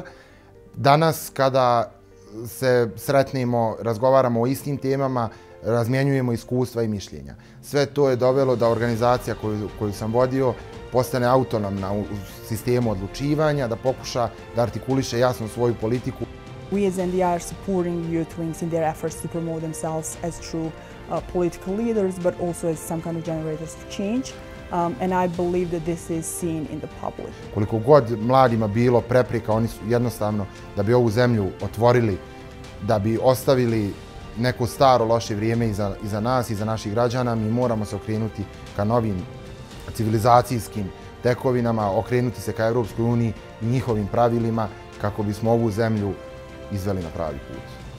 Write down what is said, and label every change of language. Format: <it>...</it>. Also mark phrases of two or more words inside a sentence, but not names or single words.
<bs>Danas kada se sretnemo, razgovaramo o istim temama, razmjenjujemo iskustva i mišljenja. Sve to je dovelo da organizacija koju sam vodio postane autonomna u sistemu odlučivanja, da pokuša da artikuliše jasno svoju politiku.</bs> <en>We as NDI are supporting youth wings in their efforts to promote themselves as true political leaders, but also as some kind of generators of change. And I believe that this is seen in the public.</en> <bs>Koliko god mladima bilo prepreka, oni su jednostavno da bi ovu zemlju otvorili, da bi ostavili neko staro loše vrijeme iza nas, iza naših građana, mi moramo se okrenuti ka novim civilizacijskim tekovinama, okrenuti se ka Europskoj uniji i njihovim pravilima kako bismo ovu zemlju izveli na pravi put.</bs>